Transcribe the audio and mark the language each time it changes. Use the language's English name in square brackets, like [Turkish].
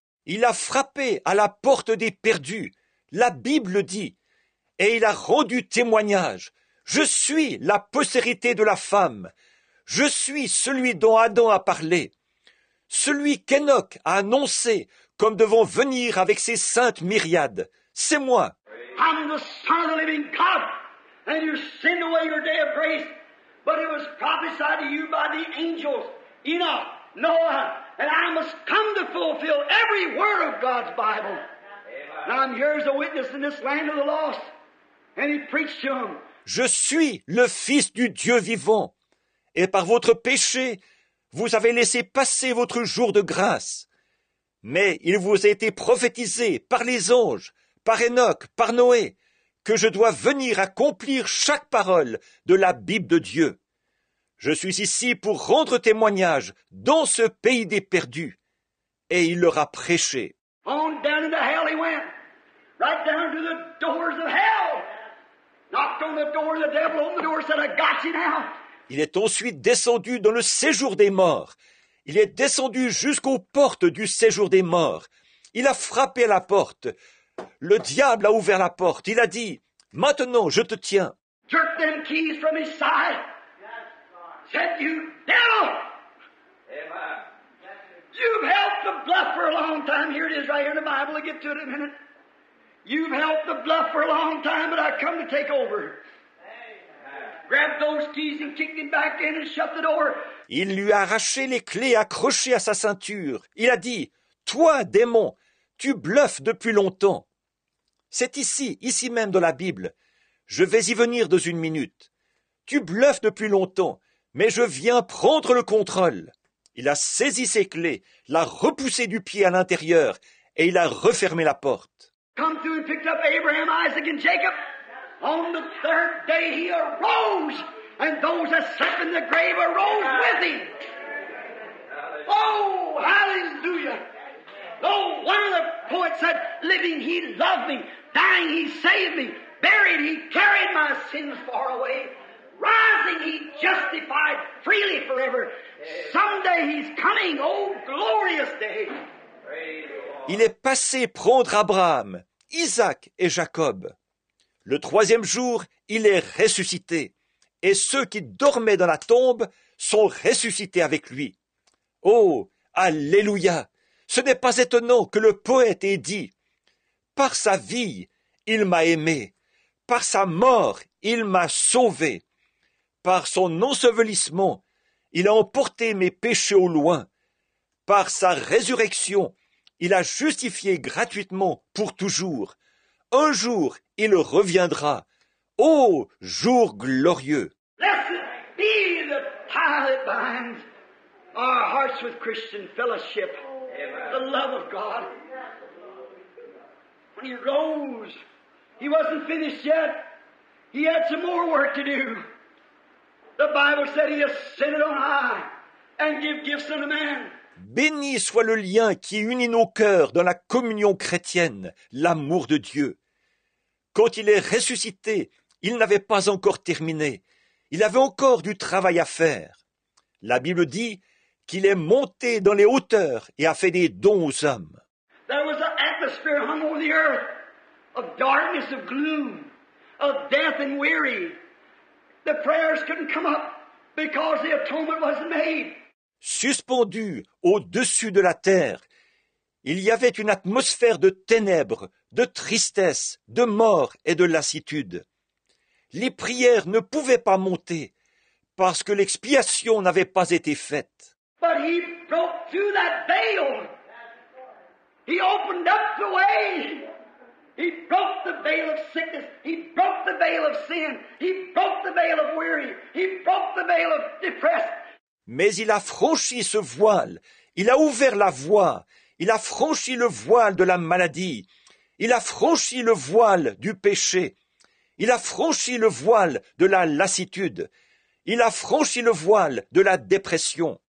[French] Il a frappé à la porte des perdus, la Bible dit, et il a rendu témoignage. Je suis la postérité de la femme. Je suis celui dont Adam a parlé. Celui qu'Enoch a annoncé comme devant venir avec ses saintes myriades. C'est moi. [English] I'm the Son of the living God, and you sinned away your day of grace, but it was prophesied to you by the angels, Enoch, Noah, and I must come to fulfill every word of God's Bible. Now I'm here as a witness in this land of the lost, and He preached to them. [French] Je suis le Fils du Dieu vivant, et par votre péché, vous avez laissé passer votre jour de grâce. Mais il vous a été prophétisé par les anges, par Enoch, par Noé, que je dois venir accomplir chaque parole de la Bible de Dieu. Je suis ici pour rendre témoignage dans ce pays des perdus. Et il leur a prêché. [English] On down into hell he went, right down to the doors of hell. Knocked on the door, the devil opened the door, said, I got you now. [French] Il est ensuite descendu dans le séjour des morts. Il est descendu jusqu'aux portes du séjour des morts. Il a frappé à la porte. Le diable a ouvert la porte. Il a dit, « Maintenant, je te tiens. » [English] Jerked them keys from his side. Said, "You devil! You've helped the bluff for a long time." Here it is right here in the Bible. I'll get to it in a minute. You've helped the bluff for a long time, but I come to take over. Grabbed those keys and kicked him back in and shut the door. [French] Il lui a arraché les clés accrochées à sa ceinture. Il a dit, « Toi, démon, tu bluffes depuis longtemps. » C'est ici même dans la Bible. Je vais y venir dans une minute. Tu bluffes depuis longtemps, mais je viens prendre le contrôle. Il a saisi ses clés, l'a repoussé du pied à l'intérieur, et il a refermé la porte. [English] Come through and picked up Abraham, Isaac, and Jacob. On the third day he arose, and those that slept in the grave arose with him. Oh, hallelujah! Oh, one of the poets said, living he loved me, dying he saved me, buried he carried my sins far away, rising he justified freely forever. Someday he's coming, oh glorious day. [French] Il est passé prendre Abraham, Isaac et Jacob. Le troisième jour, il est ressuscité, et ceux qui dormaient dans la tombe sont ressuscités avec lui. Oh, alléluia! Ce n'est pas étonnant que le poète ait dit « Par sa vie, il m'a aimé, par sa mort, il m'a sauvé, par son ensevelissement, il a emporté mes péchés au loin, par sa résurrection, il a justifié gratuitement pour toujours. Un jour, il reviendra. Ô jour glorieux! » [English] Blessed be the tie that binds our hearts with Christian fellowship, the love of God. When he rose, he wasn't finished yet. He had some more work to do. The Bible said he ascended on high and gave gifts unto man. [French] Béni soit le lien qui unit nos cœurs dans la communion chrétienne, l'amour de Dieu. Quand il est ressuscité, il n'avait pas encore terminé. Il avait encore du travail à faire. La Bible dit qu'il est monté dans les hauteurs et a fait des dons aux hommes. [English] There was an atmosphere hung over the earth of darkness, of gloom, of death and weary. The prayers couldn't come up because the atonement wasn't made. [French] Suspendu au-dessus de la terre, il y avait une atmosphère de ténèbres, de tristesse, de mort et de lassitude. Les prières ne pouvaient pas monter parce que l'expiation n'avait pas été faite. [English] But he broke through that veil. He opened up the way. He broke the veil of sickness. He broke the veil of sin. He broke the veil of weary. He broke the veil of depressed. [French] Mais il a franchi ce voile. Il a ouvert la voie. Il a franchi le voile de la maladie. Il a franchi le voile du péché. Il a franchi le voile de la lassitude. Il a franchi le voile de la dépression.